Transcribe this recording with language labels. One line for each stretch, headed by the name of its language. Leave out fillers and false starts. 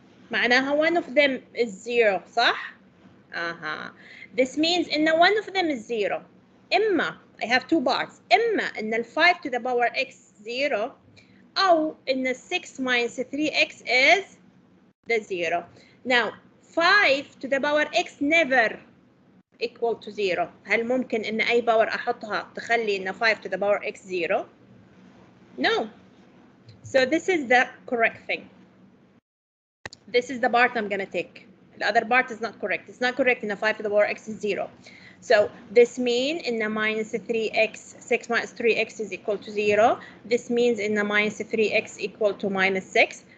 Arabic: معناها
English: one of them is 0,
Arabic: صح؟
English: This means
Arabic: إن
English: one of them is 0.
Arabic: إما
English: I have two parts.
Arabic: إما إن ال
English: 5 to the power x 0
Arabic: أو إن ال
English: 6 minus 3x is the 0. Now 5 to the power x never equal to 0.
Arabic: هل ممكن إن أي باور أحطها تخلي إن
English: 5 to the power x 0? No. So this is the correct thing. This is the part I'm going to take. The other part is not correct. It's not correct in the 5 to the power x is 0. So this means in the minus 3x, 6 minus 3x is equal to 0. This means in the minus 3x equal to minus 6.